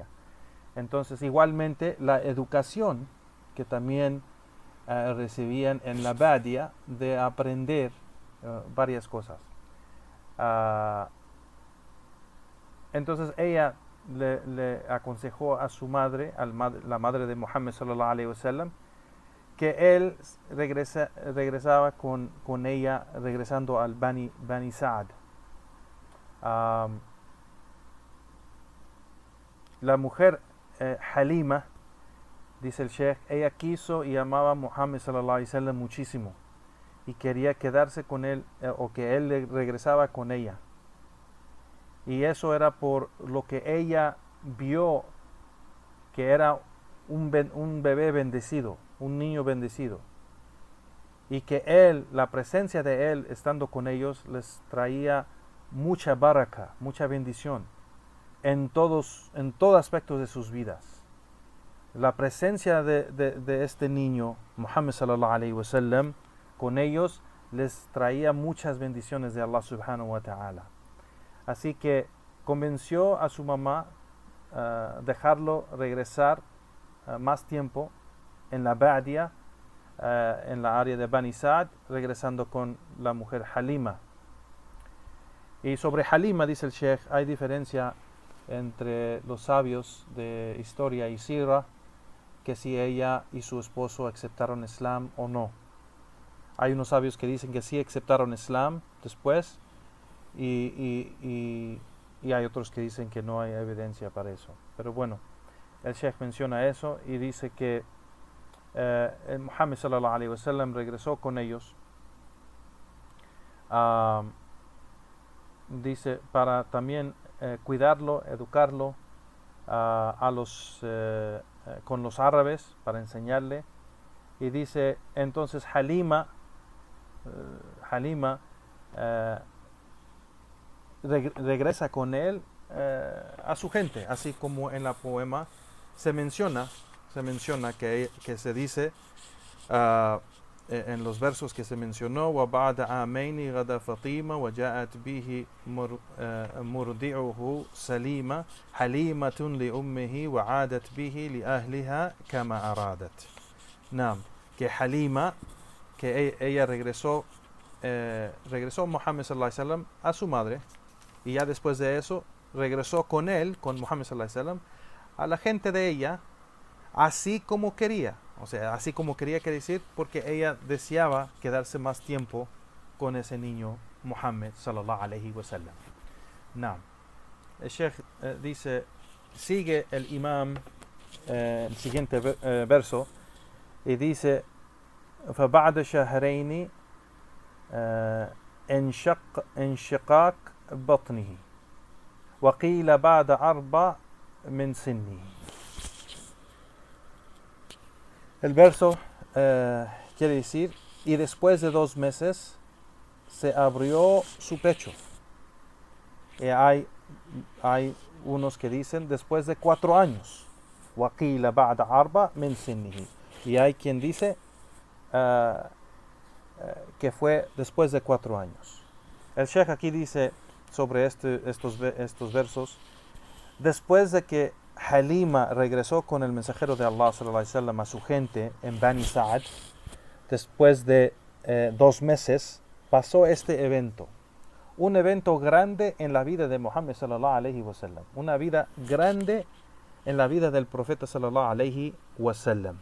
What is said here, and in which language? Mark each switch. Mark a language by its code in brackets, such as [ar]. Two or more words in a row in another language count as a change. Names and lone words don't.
[es] Entonces, igualmente, la educación que también recibían en la Badia, de aprender varias cosas. Entonces ella le aconsejó a su madre, la madre de Muhammad [ar] صلى الله عليه وسلم, [es] que él regresaba con ella, regresando al Bani Sa'd. La mujer Halima, dice el Sheikh, ella quiso y amaba a Muhammad [ar] صلى الله عليه وسلم [es] muchísimo, y quería quedarse con él, o que él regresaba con ella. Y eso era por lo que ella vio que era un bebé bendecido, un niño bendecido, y que la presencia de él estando con ellos les traía mucha baraka, mucha bendición en todo aspecto de sus vidas. La presencia de este niño, [ar] محمد صلى الله عليه وسلم, [es] con ellos les traía muchas bendiciones de Allah [ar] سبحانه وتعالى. [es] Así que convenció a su mamá dejarlo regresar más tiempo en la Ba'dia, en la área de Bani Sa'd, regresando con la mujer Halima. Y sobre Halima, dice el Sheikh, hay diferencia entre los sabios de historia y sira, que si ella y su esposo aceptaron Islam o no. Hay unos sabios que dicen que sí aceptaron Islam después, y hay otros que dicen que no hay evidencia para eso. Pero bueno, el Sheikh menciona eso y dice que el Muhammad [ar] صلى الله عليه وسلم [es] regresó con ellos, dice, para también cuidarlo, educarlo con los árabes, para enseñarle. Y dice, entonces Halima regresa con él a su gente, así como en la poema se menciona que se dice en los versos que se mencionó: [ar] وَبَعْدَ عَامَيْنِ غَدَا فَطِيمَةٌ وَجَاءَتْ بِهِ مُرْضِعُهُ سَلِيمًا حَلِيمَةٌ لِأُمِّهِ وَعَادَتْ بِهِ لِأَهْلِهَا كَمَا أَرَادَتْ. [es] Nam, que Halima, que ella regresó Muhammad [ar] صلى الله عليه وسلم [es] a su madre, y ya después de eso regresó con él, con Muhammad [ar] صلى الله عليه وسلم, [es] a la gente de ella, así como quería. O sea, así como quería, quiere decir, porque ella deseaba quedarse más tiempo con ese niño Muhammad [ar] صلى الله عليه وسلم. [es] Nam. El Sheikh dice, sigue el imam el siguiente verso, y dice: [ar] فبعد شهرين انشقاق بطنه وقيل بعد 4 من سنه. [es] El verso quiere decir, y después de 2 meses se abrió su pecho. Y hay unos que dicen después de 4 años. [ar] وقيل بعد 4 من سنه. [es] Y hay quien dice que fue después de 4 años. El Sheikh aquí dice sobre estos versos: después de que Halima regresó con el mensajero de Allah [ar] صلى الله عليه وسلم [es] a su gente en Bani Sa'd, después de 2 meses pasó este evento, un evento grande en la vida de Muhammad [ar] صلى الله عليه وسلم, [es] una vida grande en la vida del profeta [ar] صلى الله عليه وسلم.